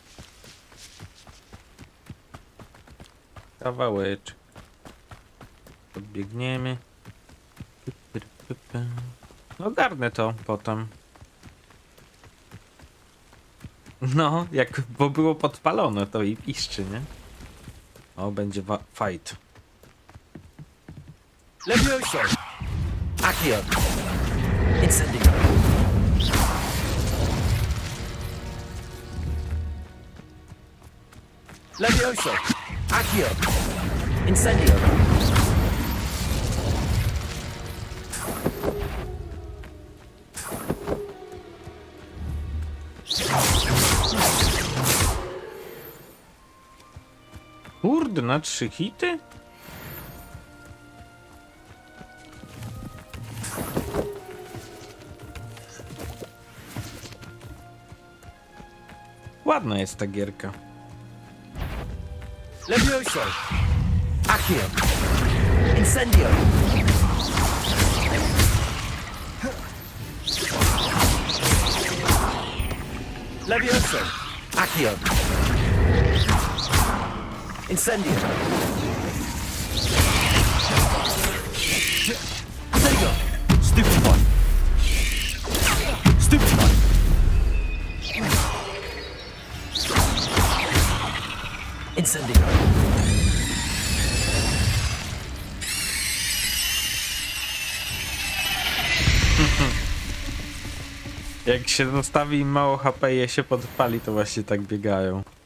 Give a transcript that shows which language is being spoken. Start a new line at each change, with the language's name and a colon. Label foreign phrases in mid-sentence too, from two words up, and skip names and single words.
Polish: Kawałeczek. Podbiegniemy. Ogarnę to potem. No, bo było podpalone, to i piszczy, nie? O, będzie fight. Levioso. Accio. Incendio. Levioso. Accio. Incendio. Kurde, na 3 hity? Ładna jest ta gierka. Levioso. Accio. Incendio. Levioso. Accio. Incendio.
English: There you go. Stupid one. Stupid one.
Polish: Incendio. Jak się zostawi im mało HP i je się podpali, to właśnie tak biegają.